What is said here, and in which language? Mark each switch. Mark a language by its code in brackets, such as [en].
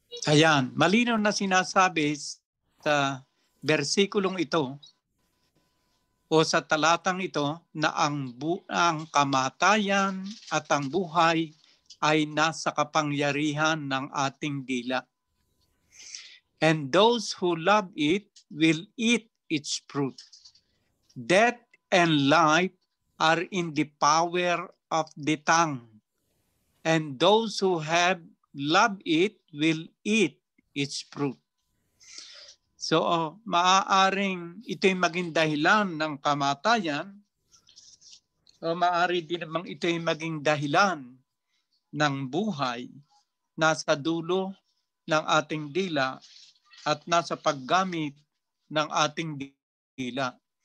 [tl] Ayan, malinaw na sinasabi sa versikulong ito o sa talatang ito na ang kamatayan at ang buhay ay nasa kapangyarihan ng ating dila. [en] And those who love it will eat its fruit. Death and life are in the power of the tongue, and those who have loved it will eat its fruit. [tl] So, maaaring ito'y maging dahilan ng kamatayan, o maaari din namang ito'y maging dahilan ng buhay, nasa dulo ng ating dila at nasa paggamit ng ating dila.